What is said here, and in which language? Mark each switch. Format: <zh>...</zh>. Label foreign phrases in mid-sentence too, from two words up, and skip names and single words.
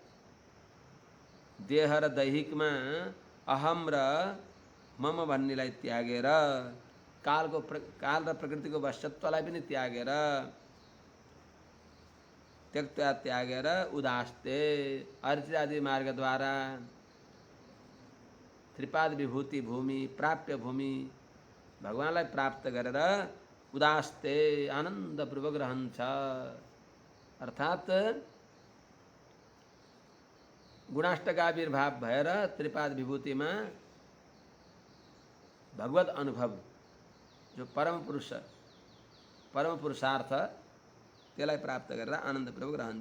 <ne>देह र दैहिकमा अहम र मम भन्नेलाई त्यागेर काल र प्रकृतिको वश्यत्वलाई पनि त्यागेर त्यक्त्वा त्यागेर उदास्ते अर्चिरादि मार्गद्वारा त्रिपाद विभूति भूमि प्राप्य भूमि भगवानलाई प्राप्त गरेर उदास्ते आनन्दपूर्वक रहन्छ। अर्थात् गुणाष्टकाविर्भाव भएर त्रिपाद विभूतिमा भगवत अनुभव जो परम पुरुषार्थ त्यसलाई प्राप्त गरेर आनन्दपूर्वक रहन्छ।</ne>